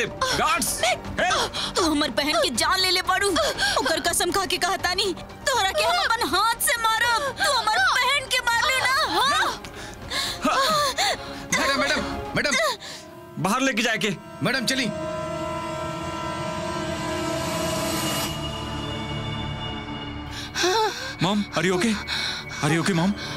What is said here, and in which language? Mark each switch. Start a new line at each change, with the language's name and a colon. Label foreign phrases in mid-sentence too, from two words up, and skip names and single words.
Bhojpuri: गार्ड्स, तू हमार बहन की जान ले ले पड़ू। ओकर कसम खा के कहता नहीं तोहरा के हम अपन हाथ से मारब। तू हमार बहन के मार ले ना। हाँ? मैडम मैडम मैडम, बाहर लेके जाए के। मैडम चली।
English: Mom, are you okay? Are you okay Mom?